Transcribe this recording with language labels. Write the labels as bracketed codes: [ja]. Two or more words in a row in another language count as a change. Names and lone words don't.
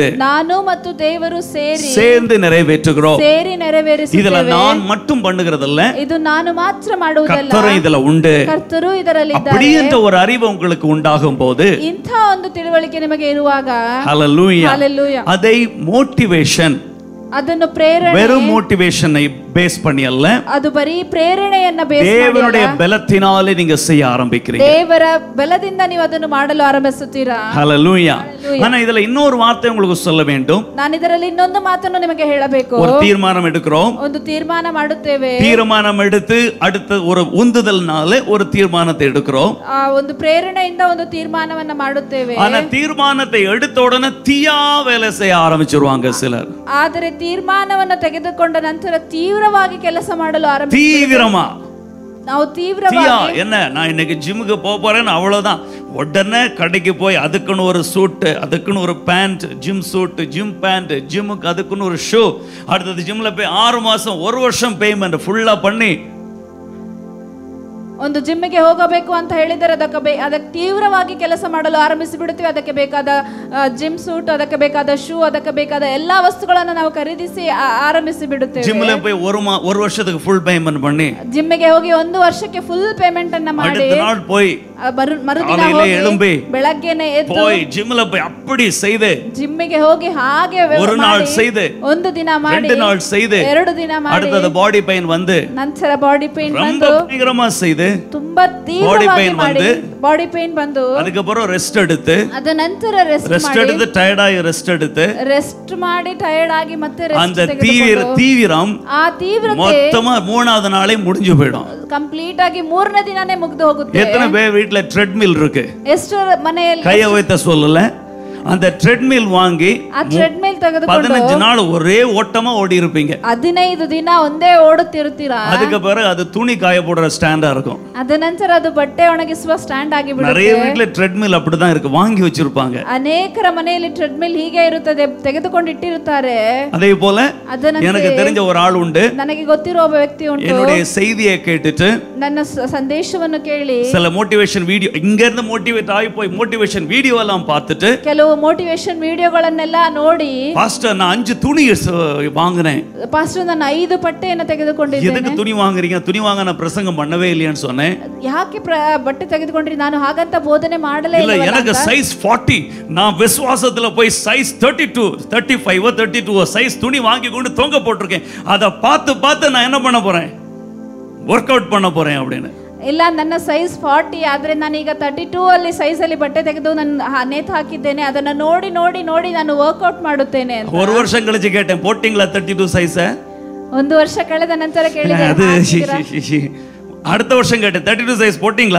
[kn] ನಾನು ಮತ್ತು ದೇವರು [ta] சேர்ந்து நிறைவேற்றுகிறோம். [kn] ಸೇರಿ ನೆರವೇರಿಸುತ್ತೇವೆ. [ta] இதுல நான் மட்டும் பண்ணுகிறதல்ல, [kn] ಇದು ನಾನು ಮಾತ್ರ ಮಾಡುವುದಲ್ಲ, [ta] கர்த்தரும் இதுல உண்டு. [kn] ಕರ್ತರು ಇದರಲ್ಲಿ [ta] அப்படி [kn] ಇದ್ದಾರೆ. [ta] என்ற ஒரு அறிவு உங்களுக்கு உண்டாகும் போது, [kn] ಇಂಥ ಒಂದು ತಿಳುವಳಿಕೆ ನಿಮಗೆ ಇರುವಾಗ, [ta] ஹல்லேலூயா, [kn] ಹಲ್ಲೆಲೂಯಾ, [ta] அதை மோட்டிவேஷன், [kn] ಅದನ್ನು ಪ್ರೇರಣೆ, [ta] வெறும் மோட்டிவேஷனை பேஸ் பண்ணி அல்ல, [kn] ಅದು ಬರೀ ಪ್ರೇರಣೆಯನ್ನ ಬೇಸ್ ಮಾಡಿ [ta] தேவனுடைய பலத்தினாலே நீங்க செய்ய ஆரம்பிக்கிறீங்க. [kn] ದೇವರ ಬಲದಿಂದ ನೀವು ಅದನ್ನು ಮಾಡಲು ಆರಂಭಿಸುತ್ತೀರಾ. [ta] ஹல்லேலூயா. ஆனா இதுல இன்னொரு வார்த்தை உங்களுக்கு சொல்ல வேண்டும். [kn] ನಾನು ಇದರಲ್ಲಿ ಇನ್ನೊಂದು ಮಾತನ್ನು ನಿಮಗೆ ಹೇಳಬೇಕು. [ta] ஒரு தீர்மானம் எடுக்கிறோம், [kn] ಒಂದು ತೀರ್ಮಾನ ಮಾಡುತ್ತೇವೆ. [ta] தீர்மானம் எடுத்து அடுத்த ஒரு உந்துதல்னால ஒரு தீர்மானத்தை எடுக்கிறோம். [kn] ಆ ಒಂದು ಪ್ರೇರಣೆಯಿಂದ ಒಂದು ತೀರ್ಮಾನವನ್ನ ಮಾಡುತ್ತೇವೆ. [ta] ஆனா தீர்மானத்தை எடுத்த உடனே தீயா வேலை செய்ய ஆரம்பிச்சிருவாங்க சிலர். [kn] ಆದರೆ ತೀರ್ಮಾನವನ್ನ ತೆಗೆದುಕೊಂಡ ನಂತರ ತೀವ್ರವಾಗಿ ಕೆಲಸ ಮಾಡಲು ಆರಂಭಿಸುತ್ತಾರೆ. [ta] தீவிரமா [kn] ನಾವು ತೀವ್ರವಾಗಿ [ta] என்ன, நான் இன்னைக்கு ஜிம்முக்கு போறேன்னு அவ்வளவுதான், உடனே கடைக்கு போய் அதுக்குன்னு ஒரு சூட், அதுக்குன்னு ஒரு பேண்ட், [en] gym suit, gym pant, [ta] ஜிம்முக்கு அதுக்குன்னு ஒரு ஷூ, அடுத்தது ஜிம்ல போய் 6 மாசம் 1 வருஷம் பேமெண்ட் ஃபுல்லா பண்ணி [kn] ಒಂದು ಜಿಮ್ಮಿಗೆ ಹೋಗಬೇಕು ಅಂತ ಹೇಳಿದರೆ ಅದಕ್ಕೆ ತೀವ್ರವಾಗಿ ಕೆಲಸ ಮಾಡಲು ಆರಂಭಿಸಿ ಬಿಡುತ್ತೇವೆ. ಅದಕ್ಕೆ ಬೇಕಾದ [en] gym suit, [kn] ಅದಕ್ಕೆ ಬೇಕಾದ ಶೂ, ಅದಕ್ಕೆ ಬೇಕಾದ ಎಲ್ಲಾ ವಸ್ತುಗಳನ್ನು ನಾವು ಖರೀದಿಸಿ ಆರಂಭಿಸಿ ಬಿಡುತ್ತೇವೆ. [ta] ಜಿಮ್ல போய் ஒரு வருஷத்துக்கு [en] full payment [ta] பண்ணி, [kn] ಜಿಮ್ಮಿಗೆ ಹೋಗಿ 1 ವರ್ಷಕ್ಕೆ [en] full payment [kn] ಅನ್ನ ಮಾಡಿ, [ta] அடுத்த நாள் போய் [kn] ಮರುದಿನ [ta] எழும்பி [kn] ಬೆಳಗ್ಗೆನೆ ಎದ್ದು [ta] போய் ஜிம்ல போய் அப்படி செய்து, [kn] ಜಿಮ್ಮಿಗೆ ಹೋಗಿ ಹಾಗೆ [ta] ஒரு நாள் செய்து, [kn] ಒಂದು ದಿನ ಮಾಡಿ, [ta] 2 நாள் செய்து, [kn] 2 ದಿನ ಮಾಡಿ, [ta] அடுத்தது [en] body pain [ta] வந்து, [kn] ನಂತರ [en] body pain [ta] ரொம்ப [kn] ಬಂದು, [ta] பயங்கரமா செய்து, [kn] ತುಂಬಾ ತೀವ್ರವಾಗಿ ಮಾಡಿ, [en] body pain [kn] ಬಂದು, [ta] அதுக்கப்புறம் ரெஸ்ட் எடுத்து, [kn] ಅದ ನಂತರ ರೆಸ್ಟ್ [ta] எடுத்து [kn] ಟಯರ್ಡ್ ಆಗಿ [ta] ரெஸ்ட் [kn] ಮಾಡಿ ಟಯರ್ಡ್ ಆಗಿ ಮತ್ತೆ ರೆಸ್ಟ್ [ta] அந்த தீவிரம் [kn] ಆ ತೀವ್ರತೆ [ta] மொத்தமா 3வது நாளே முடிஞ்சு போய்டும். [kn] ಕಂಪ್ಲೀಟ್ ಆಗಿ 3ನೇ ದಿನನೇ ಮುಗಿದು ಹೋಗುತ್ತೆ. [ta] எத்தனை பேர் வீட்ல ட்ரெட்மில் இருக்கு? [kn] ಎಷ್ಟು ಮನೆಯಲ್ಲಿ [ta] கைய வைத்த சொல்லல, அந்த ட்ரெட்மில் வாங்கி [kn] ಆ ಟ್ರೆಡ್ಮಿಲ್ ತೆಗೆದುಕೊಂಡು [ta] 15 நாள் ஒரே ஓட்டமா ஓடி இருப்பீங்க. [kn] 15 ದಿನ ಒಂದೇ ಓಡುತ್ತಿರುತ್ತೀರಾ. [ta] அதுக்கு பிறகு அது துணி காய போடுற ஸ்டாண்டா இருக்கும். [kn] ಅದ ನಂತರ ಅದು ಬಟ್ಟೆ ಒಣಗಿಸುವ ಸ್ಟ್ಯಾಂಡ್ ಆಗಿ ಬಿಡುತ್ತೆ. [ta] நிறைய வீட்ல ட்ரெட்மில் அப்படிதான் இருக்கு, வாங்கி வச்சிருப்பாங்க. [kn] ಅನೇಕರ ಮನೆಯಲ್ಲಿ ಟ್ರೆಡ್ಮಿಲ್ ಹೀಗೆ ಇರುತ್ತದೆ, ತೆಗೆದುಕೊಂಡು ಇಟ್ಟಿರುತ್ತಾರೆ. [ta] அதே போல எனக்கு தெரிஞ்ச ஒரு ஆள் உண்டு, [kn] ನನಗೆ ಗೊತ್ತಿರೋ ಒಬ್ಬ ವ್ಯಕ್ತಿ ಉಂಟು. [ta] என்னுடைய செய்தியை கேட்டுட்டு [kn] ನನ್ನ ಸಂದೇಶವನ್ನು ಕೇಳಿ [ta] சில [en] motivation video, [ta] இங்க இருந்து மோட்டிவேட் ஆகி போய் [en] motivation video [ta] எல்லாம் பார்த்துட்டு [kn] ಕೆಲವು ಮೋಟಿವೇಶನ್ ವಿಡಿಯೋಗಳನ್ನೆಲ್ಲ ನೋಡಿ [ta] பாஸ்டர் நான் 5 துணி வாங்குனேன். [kn] ಪಾಸ್ಟರ್ ನಾನು 5 ಬಟ್ಟೆಯನ್ನು ತೆಗೆದುಕೊಂಡಿದ್ದೇನೆ. [ta] எதுக்கு துணி வாங்குறீங்க? துணி வாங்க நான் பிரசங்கம் பண்ணவே இல்லையான்னு சொன்னேன். [kn] ಯಾಕೆ ಬಟ್ಟೆ ತೆಗೆದುಕೊಂಡ್ರಿ? ನಾನು ಹಾಗಂತ ಬೋಧನೆ ಮಾಡಲೇ ಇಲ್ಲ. ಇಲ್ಲ. [ta] எனக்கு சைஸ் 40. நான் விசுவாசத்துல போய் சைஸ் 32 35 32 சைஸ் துணி வாங்கி கொண்டு தொங்க போட்டிருக்கேன். அதை பார்த்து நான் என்ன பண்ண போறேன்? [en] work out [ta] பண்ண போறேன் அப்படின்னு. [kn] ಇಲ್ಲ, ನನ್ನ ಸೈಜ್ 40 ಆದ್ರೆ ನಾನೀಗ 32 ಅಲ್ಲಿ ಸೈಜ್ ಅಲ್ಲಿ ಬಟ್ಟೆ ತೆಗೆದು ನಾನು ನೇತು ಹಾಕಿದ್ದೇನೆ. ಅದನ್ನ ನೋಡಿ ನೋಡಿ ನೋಡಿ ನಾನು ವರ್ಕೌಟ್ ಮಾಡುತ್ತೇನೆ ಅಂತ. [ta] ஒரு வருஷம் கழிச்சு கேட்டேன், போட்டிங்களா 32 சைஸ்? [kn] ಒಂದು ವರ್ಷ ಕಳೆದ ನಂತರ ಕೇಳಿದೆ. [ta] அடுத்த வருஷம் கேட்டேன், 32 சைஸ் போட்டிங்களா?